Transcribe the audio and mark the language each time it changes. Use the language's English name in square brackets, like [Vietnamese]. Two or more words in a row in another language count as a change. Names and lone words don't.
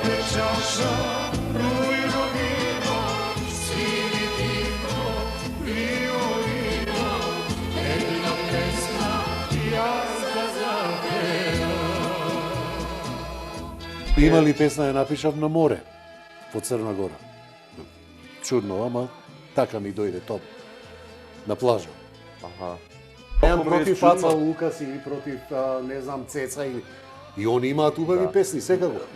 [Serbian] čaša, rujno vino, sviri divno, violino, jedna pesma, [Macedonian] jaz ga zapevам. Има ли песна ја напишав на море, во Црна Гора. Чудно, ама така ми дојде топ. На плажа. Аха. Немам Како ми е против чудно. Аца Лукас или против, не знам, Цеца или... И они имаат убави песни, секако.